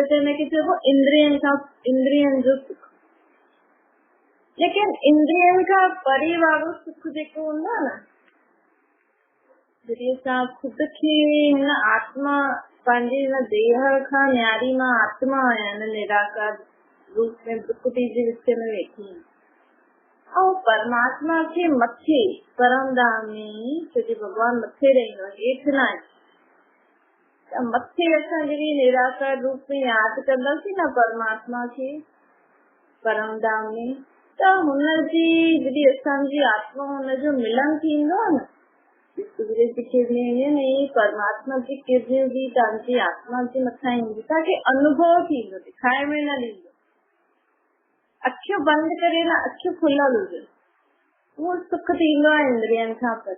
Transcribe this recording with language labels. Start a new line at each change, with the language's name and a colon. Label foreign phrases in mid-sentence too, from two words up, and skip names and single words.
Sindhi: त हिनखे चइबो इंद्रियनि जो सुख। लेकिन इंद्रियनि खां परे वारो सुख जेको हूंदो आहे न, जॾहिं असां ख़ुदि खे हिन आत्मा पंहिंजे हिन देह खां न्यारी मां आत्मा आहियां, हिन निराकार रूप में प्रकृति जे विच में वेठी आहियां, ऐं परमात्मा खे मथे परम धाम में, छोकी भॻवान मथे रहंदो आहे, हेठि न आहे। त मथे असां जॾहिं निराकार रूप में यादि कंदासीं न परमात्मा खे परम धाम में, त हुनजी जॾहिं असांजी आत्मा हुनजो मिलन थींदो आहे न, सूरज जी किरणियूं परमात्मा जी किरणियूं बि तव्हांजी आत्मा जे मथां ईंदी, तव्हांखे अनुभव थींदो, ॾेखारे में न ॾींदो। अखियूं बंदि करे न, अखियूं खुलियल हुजे, उहो सुख थींदो आहे इंद्रियनि खां परे।